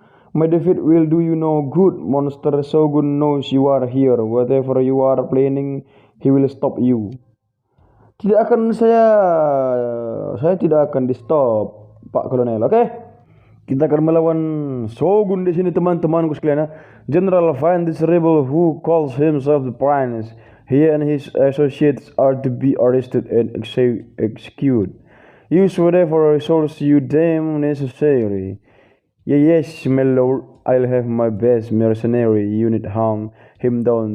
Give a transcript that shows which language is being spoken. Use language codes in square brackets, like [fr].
[en] My defeat will do you no good. Monster Shogun knows you are here. Whatever you are planning, he will stop you. [id] Tidak akan saya tidak akan di stop, Pak Kolonel. Oke? Kita akan melawan Shogun di sini teman-temanku sekalian. [en] General find this rebel who calls himself the Prince. He and his associates are to be arrested and executed. Use whatever resource you deem necessary. Yes, my lord. I'll have my best mercenary unit hunt him down.